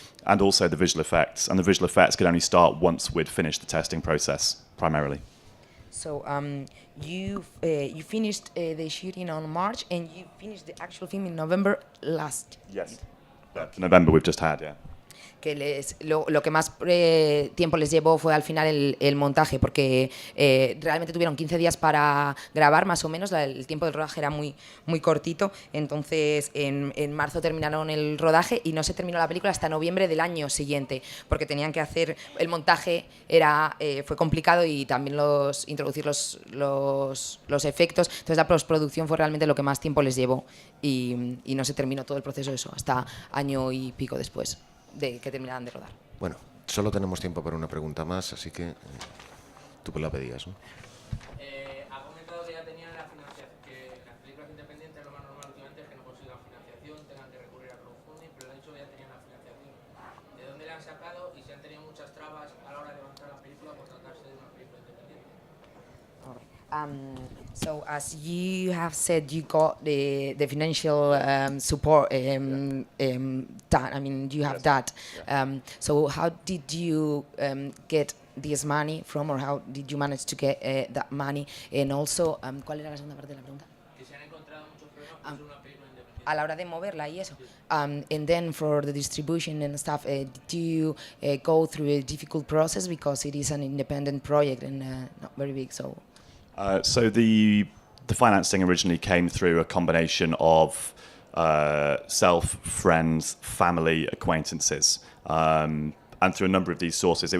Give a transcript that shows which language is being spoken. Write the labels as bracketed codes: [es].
[en] And also the visual effects. And the visual effects could only start once we'd finished the testing process, primarily. So you finished the shooting on March, and you finished the actual film in November last. Yes. The November we've just had, yeah. [es] Que lo que más tiempo les llevó fue al final el montaje, porque realmente tuvieron 15 días para grabar, más o menos. El tiempo del rodaje era muy, muy cortito. Entonces en marzo terminaron el rodaje y no se terminó la película hasta noviembre del año siguiente, porque tenían que hacer el montaje, fue complicado, y también introducir los efectos. Entonces la postproducción fue realmente lo que más tiempo les llevó, y no se terminó todo el proceso hasta año y pico después de que terminaran de rodar. Bueno, solo tenemos tiempo para una pregunta más, así que tú la pedías, ¿no? Ha comentado que ya tenían la financiación, que las películas independientes lo más normal últimamente es que no consigan financiación, tengan que recurrir a crowdfunding, pero le ha dicho que ya tenían la financiación. ¿De dónde le han sacado y si han tenido muchas trabas a la hora de levantar la película por tratarse de una película independiente? [en] So as you have said, you got the financial support done. I mean, you have that. So how did you get this money from, or how did you manage to get that money? And also, [es] ¿cuál era la segunda parte de la pregunta? Que se han encontrado muchos problemas por ser una película independiente. A la hora de moverla y eso. [en] And then for the distribution and stuff, did you go through a difficult process because it is an independent project and not very big? So the financing originally came through a combination of self, friends, family, acquaintances, and through a number of these sources.